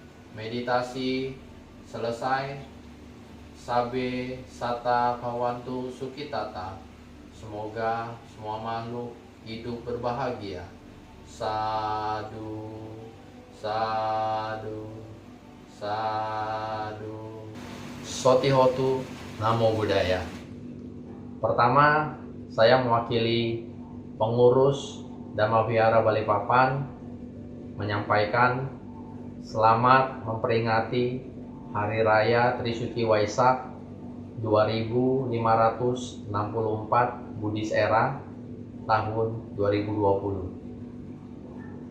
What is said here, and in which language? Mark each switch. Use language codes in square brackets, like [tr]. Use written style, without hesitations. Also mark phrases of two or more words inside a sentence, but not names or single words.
[id] meditasi selesai. [pi] Sabe sata bhavantu sukhitata. [id] Semoga semua makhluk hidup berbahagia. [pi] Sadu, sadu, sadu. Sotihotu, Namo Buddhaya. [id] Pertama, saya mewakili pengurus Dhamma Vihara Balikpapan menyampaikan selamat memperingati Hari Raya Trisuci Waisak 2564 Buddhis Era tahun 2020.